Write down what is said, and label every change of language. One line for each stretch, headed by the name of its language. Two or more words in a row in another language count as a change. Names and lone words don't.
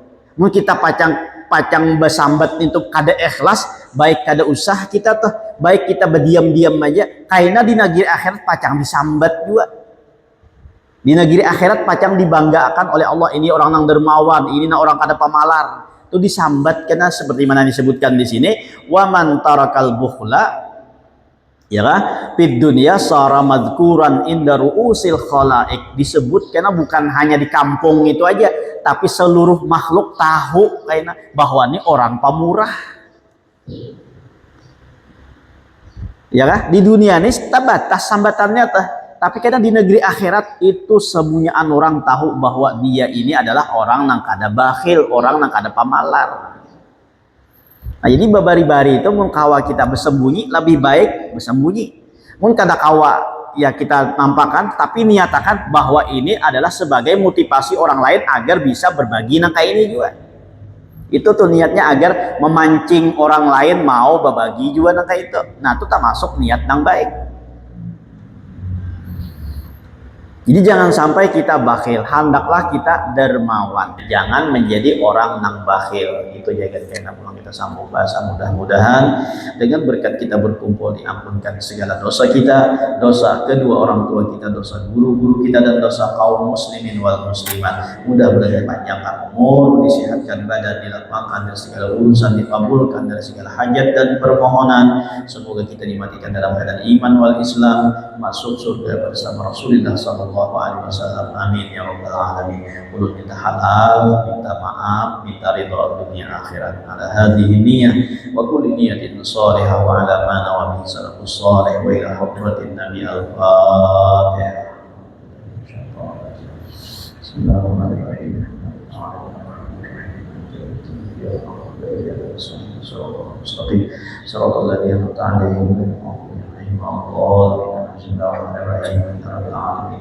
Banjar: Mun kita pacang bersambat itu kada ikhlas, baik kada usah kita tuh, baik kita berdiam-diam aja, kaina di negeri akhirat pacang disambat juga. Di negeri akhirat pacang dibanggakan oleh Allah, ini orang yang dermawan, ini orang kada pamalar. Itu disambat karena seperti mana disebutkan di sini,
Arabic: وَمَنْ تَرَكَ الْبُخْلَ
Banjar: ya kan
Arabic: فِي الدُّنْيَا صَارَ مَذْكُورًا عِنْدَ رُؤُوسِ الْخَلَائِقِ.
Banjar: Disebut karena bukan hanya di kampung itu aja, tapi seluruh makhluk tahu karena bahwa ini orang pemurah. Ya kan di dunia ini terbatas sambatannya tah, tapi kadang di negeri akhirat itu semuanya orang tahu bahwa dia ini adalah orang yang kada bakhil, orang yang kada pamalar. Nah jadi babari-bari itu mun kawa kita bersembunyi lebih baik bersembunyi. Mun kada kawa ya kita nampakkan, tapi niatakan bahwa ini adalah sebagai motivasi orang lain agar bisa berbagi nang kayak ini juga. Itu tuh niatnya agar memancing orang lain mau berbagi juga nang kayak itu. Nah itu termasuk niat nang baik. Jadi jangan sampai kita bakhil, hendaklah kita dermawan. Jangan menjadi orang nang bakhil. Itu jaga kena pulang kita sambung bahasa. Mudah-mudahan dengan berkat kita berkumpul diampunkan segala dosa kita, dosa kedua orang tua kita, dosa guru-guru kita, dan dosa kaum
Arabic: المسلمين والمسلمات.
Banjar: Mudah-mudahan panjangkan umur, disehatkan badan, dilapangkan dari segala urusan, dikabulkan dari segala hajat dan permohonan. Semoga kita dimatikan dalam keadaan
Arabic: الإيمان والإسلام,
Banjar: masuk surga bersama Rasulullah
Arabic: صلى الله عليه وسلم. آمين يا رب العالمين.
Banjar: Mulut minta halal, minta maaf, minta ridha dunia akhirat.
Arabic: على هذه النية وكل نية صالحة وعلى ما نوى من السلف الصالح وإلى حضرة النبي الفاتحة. بسم الله الرحمن الرحيم. صراط الذين أنعمت عليهم غير المغضوب عليهم ولا الضالين.